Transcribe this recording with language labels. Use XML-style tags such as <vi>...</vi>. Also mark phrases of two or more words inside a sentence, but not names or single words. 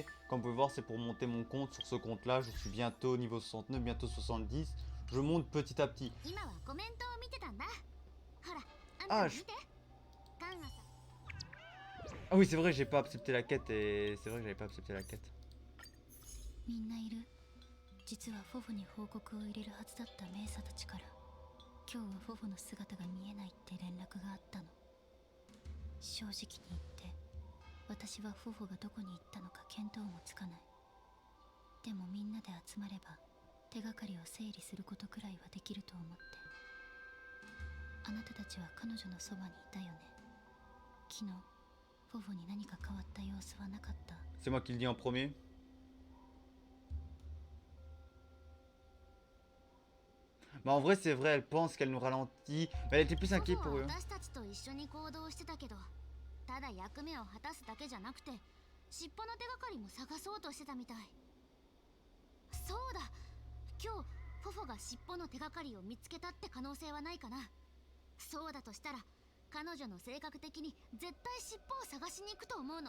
<fr>Comme vous pouvez voir, c'est pour monter mon compte. Sur ce compte-là, je suis bientôt niveau 69, bientôt 70. Je monte petit à petit. Ah, ah oui, c'est vrai, j'ai pas accepté la quête et c'est vrai que j'avais pas accepté la quête.</fr> <ja>みんないる。実はフォフに報告を入れるはずだったメイサたちから今日はフォフの姿が見えないって連絡があったの。正直に言って私はフォフがどこに行ったのか見当もつかない。でもみんなで集まれば手がかりを整理することくらいはできると思って。あなたたちは彼女のそばにいたよね。昨日フォフに何か変わった様子はなかった？</ja> <fr>C'est moi qui le dis en premier. Bah en vrai c'est vrai, elle pense qu'elle nous ralentit, mais elle était plus inquiète pour eux.</fr> <ja>ただ役目を果たすだけじゃなくて尻尾の手がかりも探そうとしてたみたい。そうだ、今日フォフォが尻尾の手がかりを見つけたって可能性はないかな。そうだとしたら彼女の性格的に絶対尻尾を探しに行くと思うの。</ja>